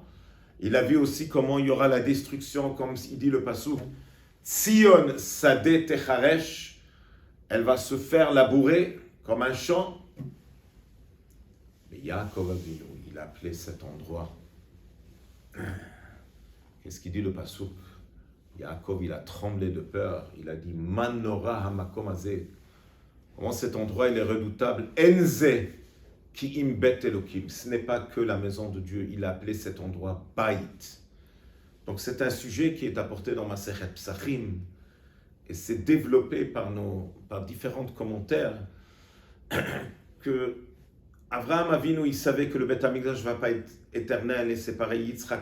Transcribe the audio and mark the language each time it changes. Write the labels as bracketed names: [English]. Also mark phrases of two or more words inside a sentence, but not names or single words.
[French] Il a vu aussi comment il y aura la destruction, comme il dit le pasuk, [Hebrew] ציון שדה תחרש, [French] elle va se faire labourer comme un champ. Mais Yaakov Avinu, il a appelé cet endroit. Qu'est-ce qu'il dit le pasuk? Yaakov, il a tremblé de peur. Il a dit, [Hebrew] מה נורא המקום הזה. [French] Comment cet endroit, il est redoutable. [Hebrew] אין זה כי אם בית אלוקים. [French] Ce n'est pas que la maison de Dieu. Il a appelé cet endroit Bait. Donc c'est un sujet qui est apporté dans Masechet Psachim. Et c'est développé par différents commentaires que Avraham Avinu, il savait que le [Hebrew] בית המקדש [French] ne va pas être éternel et c'est pareil Yitzhak.